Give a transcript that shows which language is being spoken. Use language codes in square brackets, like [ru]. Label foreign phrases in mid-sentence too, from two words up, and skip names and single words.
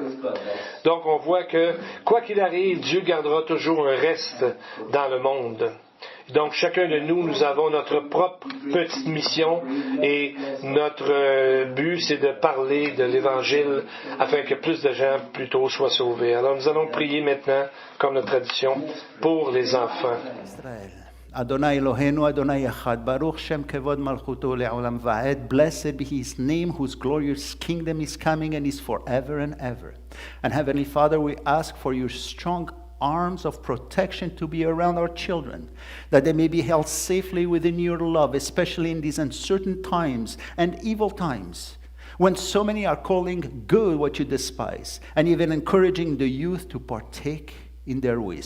[fr] Donc on voit que, quoi qu'il arrive, Dieu gardera toujours un reste dans le monde. Donc chacun de nous avons notre propre petite mission et notre but, c'est de parler de l'Évangile afin que plus de gens plutôt soient sauvés. Alors nous allons prier maintenant, comme notre tradition, pour les enfants. [he] אדוני אלוהינו אדוני אחד ברוך שם כבוד מלכותו לעולם ועד. [en] Blessed be His name, whose glorious kingdom is coming and is forever and ever. And Heavenly Father, we ask for your strong arms of protection to be around our children, that they may be held safely within your love, especially in these uncertain times and evil times, when so many are calling good what you despise, and even encouraging the youth to partake in their ways.